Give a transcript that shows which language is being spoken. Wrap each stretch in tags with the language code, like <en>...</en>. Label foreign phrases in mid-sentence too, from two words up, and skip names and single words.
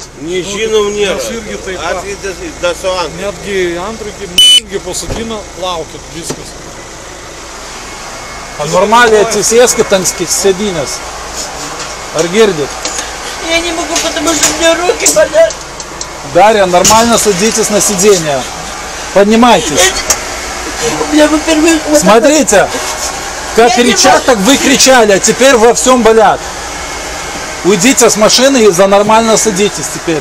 <lt>Nežinom, nėra. Mes irgi taip pat. Netgi antrukį, irgi pasakina, laukit, viskas.</lt> <ru>А нормально</ru> <lt>atsisėskit ant sėdynės. Ar girdit?</lt> <ru>Я не могу, потому что у меня руки болят. Дарья, нормально садитесь на сиденье. Поднимайтесь. Смотрите, как кричат, так вы кричали, а теперь во всем болят. Уйдите с машины и нормально садитесь теперь.</ru>